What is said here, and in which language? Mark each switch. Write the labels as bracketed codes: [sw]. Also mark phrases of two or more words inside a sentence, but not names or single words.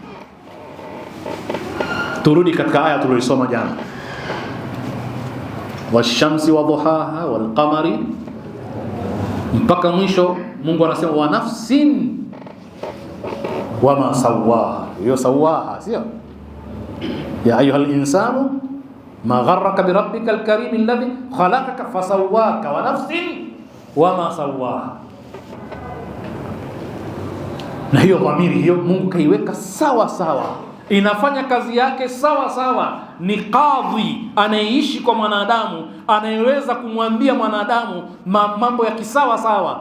[sw] Turudi katika aya tuliyosoma jana, [ar] والشمس وضحاها والقمر, [sw] mpaka mwisho. Mungu anasema [ar] ونفس وما سواها. [sw] Hiyo sawaha sio [ar] يا أيها الإنسان ما غرك بربك الكريم الذي خلقك فسواك ونفس وما سواها. [sw] Na hiyo dhamiri hiyo Mungu kaiweka sawa sawa, inafanya kazi yake sawa sawa. Ni kadhi anayeishi kwa mwanadamu, anayeweza kumwambia mwanadamu mambo ya kisawa sawa.